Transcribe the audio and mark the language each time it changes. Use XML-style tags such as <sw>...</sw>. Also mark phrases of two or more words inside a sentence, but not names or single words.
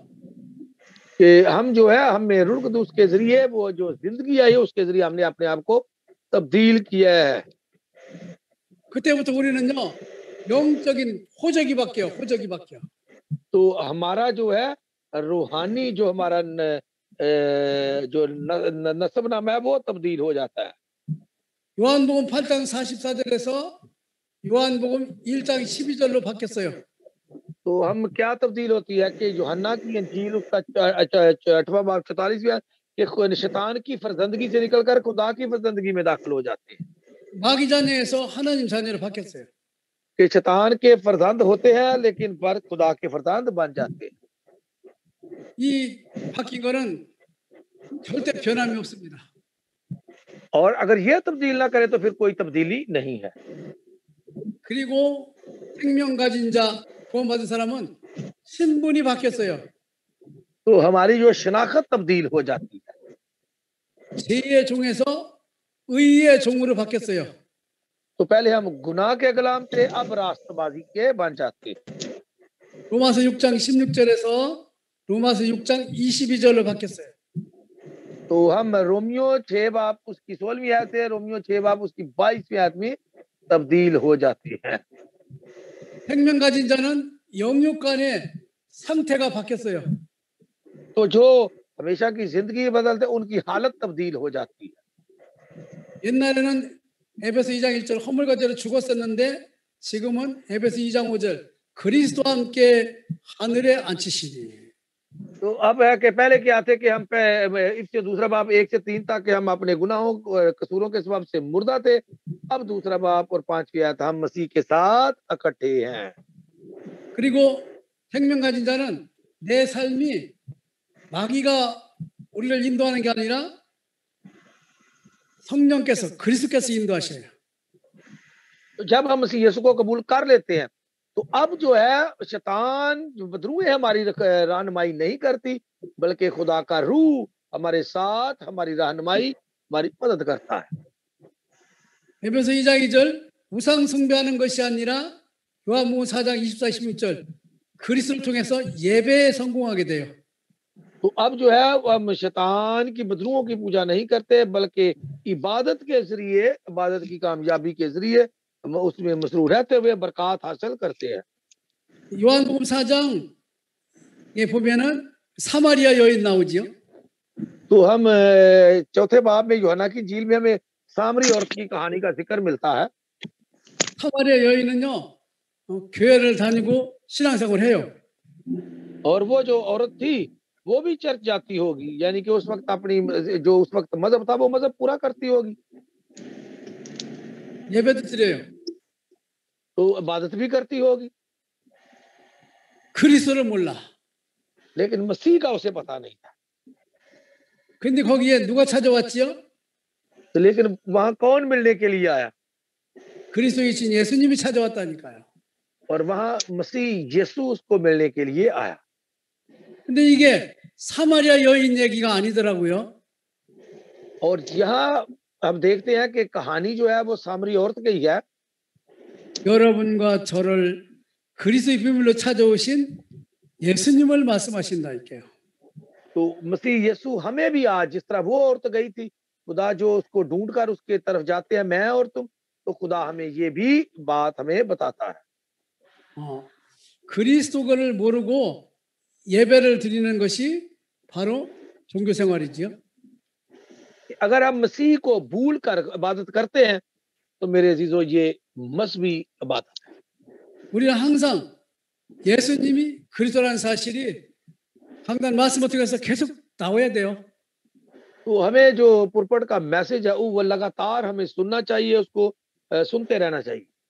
<ur>کہ ہم جو ہے ہمیں روح قدس کے ذریعے وہ جو زندگی آئی ہے اس کے ذریعے ہم نے اپنے آپ کو تبدیل کیا ہے.</ur> <ko>그때부터 우리는요, 영적인 호적이 바뀌어요. 호적이 바뀌어.</ko> <ur>تو ہمارا جو ہے روحانی جو ہمارا جو نسب نامہ ہے وہ تبدیل ہو جاتا ہے.</ur> <ko>요한복음 8장 44절에서 요한복음 1장 12절로 바뀌었어요.</ko> <ur>تو ہم کیا تبدیل ہوتی ہے کہ یوحنا کی انجیل اس کا 8واں باب 44واں کہ شیطان کی فرزندگی سے نکل کر خدا کی فرزندگی میں داخل ہو جاتے ہیں.</ur> <ko>마귀 자녀에서 하나님 자녀로 바뀌었어요.</ko> <ur>کہ شیطان کے فرزند ہوتے ہیں لیکن پر خدا کے فرزند بن جاتے ہیں.</ur> <ko>이 바뀐 거는 절대 변함이 없습니다.</ko> <ur>اور اگر یہ تبدیل نہ کرے تو پھر کوئی تبدیلی نہیں ہے.</ur> <ko>그리고 생명 가진 자, 구원받은 사람은 신분이 바뀌었어요.</ko> <ur>تو ہماری جو شناخت تبدیل ہو جاتی ہے.</ur> <ko>죄의 종에서 의의 종으로 바뀌었어요.</ko> <ur>تو پہلے ہم گناہ کے غلام تھے، اب راستبازی کے بن جاتے.</ur> <ko>로마서 6장 16절에서 로마서 6장 22절로 바뀌었어요.</ko> <ur>تو ہم رومیو 6 باب اس کی 16ویں آیت سے رومیو 6 باب اس کی 22ویں آیت میں تبدیل ہو جاتی ہے.</ur> <ko>생명 가진 자는 영육간의 상태가 바뀌었어요.</ko> <ur>تو جو ہمیشہ کی زندگی بدلتے ان کی حالت تبدیل ہو جاتی ہے.</ur> <ko>옛날에는 에베소 2장 1절 허물과 죄로 죽었었는데 지금은 에베소 2장 5절 그리스도와 함께 하늘에 앉히시니.</ko> <ur>تو اب ہے کہ پہلے کیا تھے کہ ہم اس سے دوسرا باب 1 سے 3 تک ہم اپنے گناہوں قصوروں کے سبب سے مردہ تھے، اب دوسرا باب اور 5ویں آیت ہم مسیح کے ساتھ اکٹھے ہیں.</ur> <ko>그리고 생명 가진 자는 내 삶이 마귀가 우리를 인도하는 게 아니라 성령께서 그리스도께서 인도하셔요.</ko> <ur>تو جب ہم مسیح یسوع کو قبول کر لیتے ہیں تو اب جو ہے شیطان جو بدروح ہے ہماری رہنمائی نہیں کرتی، بلکہ خدا کا روح ہمارے ساتھ ہماری رہنمائی ہماری مدد کرتا ہے.</ur> <ko>에베소 2장 2절 우상 숭배하는 것이 아니라 요한복음 4장 24, 26절 그리스도를 통해서 예배에 성공하게 돼요.</ko> <ur>تو اب جو ہے ہم شیطان کی بدروحوں کی پوجا نہیں کرتے، بلکہ عبادت کے ذریعے عبادت کی کامیابی کے ذریعے اس میں مسرور رہتے ہوئے برکت حاصل کرتے ہیں.</ur> <ko>요한복음 4장에 보면은 사마리아 여인 나오지요.</ko> <ur>تو ہم چوتھے باب میں یوحنا کی انجیل میں ہمیں سامری عورت کی کہانی کا ذکر ملتا ہے.</ur> <ko>사마리아 여인은요 교회를 다니고 신앙생활을 해요.</ko> <ur>اور وہ جو عورت تھی وہ بھی چرچ جاتی ہوگی، یعنی کہ اس وقت اپنی جو اس وقت مذہب تھا وہ مذہب پورا کرتی ہوگی.</ur> <ko>예배도 드려요.</ko> <ur>تو عبادت بھی کرتی ہوگی,</ur> <ko>그리스도를 몰라.</ko> <ur>لیکن مسیح کا اسے پتا نہیں تھا.</ur> <ko>근데 거기에 누가 찾아왔지요?</ko> <ur>تو لیکن وہاں کون ملنے کے لیے آیا?</ur> <ko>그리스도이신 예수님이 찾아왔다니까요.</ko> <ur>اور وہاں مسیح یسوع اس کو ملنے کے لیے آیا.</ur> <ko>근데 이게 사마리아 여인 얘기가 아니더라고요.</ko> <ur>اور یہاں ہم دیکھتے ہیں کہ کہانی جو ہے وہ سامری عورت کی ہے.</ur> <ko>여러분과 저를 그리스도의 비밀로 찾아오신 예수님을 말씀하신다 이게요.</ko> <ur>تو مسیح یسوع ہمیں بھی آج جس طرح وہ عورت گئی تھی، خدا جو اس کو ڈھونڈ کر اس کے طرف جاتے ہیں، میں اور تم، تو خدا ہمیں یہ بھی بات ہمیں بتاتا ہے.</ur> <ko>그리스도를 모르고 예배를 드리는 것이 바로 종교 생활이지요.</ko> <ur>اگر ہم مسیح کو بھول کر عبادت کرتے ہیں تو میرے عزیزوں یہ مذہبی عبادت ہے.</ur> <ko>우리는 항상 예수님이 그리스도라는 사실이 강단 말씀 어떻게 해서 계속 나와야 돼요.</ko> <ur>تو ہمیں جو پرپٹ کا میسج ہے وہ لگاتار ہمیں سننا چاہیے، اس کو سنتے رہنا چاہیے.</ur>